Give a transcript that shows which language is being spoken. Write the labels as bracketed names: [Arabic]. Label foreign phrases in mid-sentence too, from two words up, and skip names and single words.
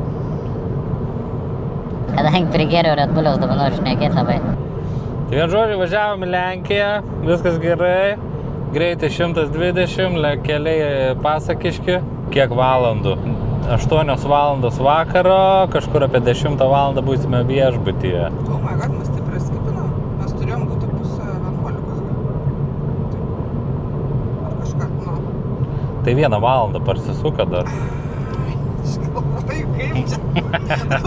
[Lithuanian] Kadangi prigėriau Red Bulliaus, dabar noriu šnekėti labai. Tai vien žodžiu, važiavom į Lenkiją, viskas gerai, greitai 120, keliai pasakiški. Kiek valandų? 8 valandos vakaro, kažkur apie 10 valandą būsime viešbutyje. [English] Oh my god, [Lithuanian] mes taip praskipinam. Mes turėjom būti pusę 11. Ar kažką, nu. Tai 1 valandą parsisuka dar. Iškalbai, kaip čia?